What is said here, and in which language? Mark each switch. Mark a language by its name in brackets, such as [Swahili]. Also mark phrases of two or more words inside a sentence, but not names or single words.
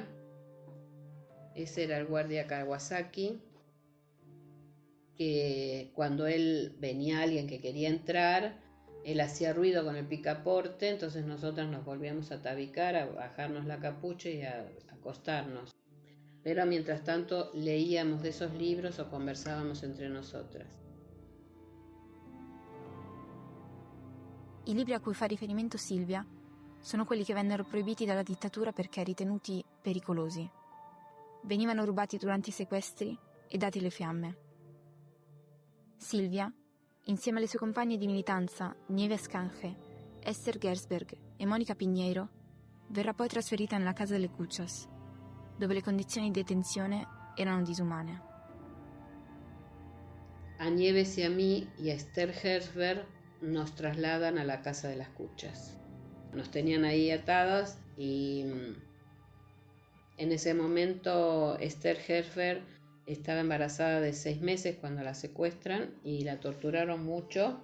[Spanish] Ese era el guardia Kawasaki, que cuando venía alguien que quería entrar, él hacía ruido con el picaporte, entonces nosotras nos volvíamos a tabicar, a bajarnos la capucha y a acostarnos. Pero mientras tanto leíamos de esos libros o conversábamos entre nosotras. [Italian] I libri a cui fa riferimento Silvia sono quelli che vennero proibiti dalla dittatura perché ritenuti pericolosi. Venivano rubati durante i sequestri e dati alle fiamme. Silvia, insieme alle sue compagne di militanza Nieves Canje, Esther Gersberg e Monica Pinheiro, verrà poi trasferita nella casa delle Cuccias, dove le condizioni di detenzione erano disumane. [Spanish] A Nieves y a mí y a Esther Herzberg nos trasladan a la Casa de las Cuchas. Nos tenían ahí atadas y en ese momento Esther Herzberg estaba embarazada de 6 meses cuando la secuestran y la torturaron mucho.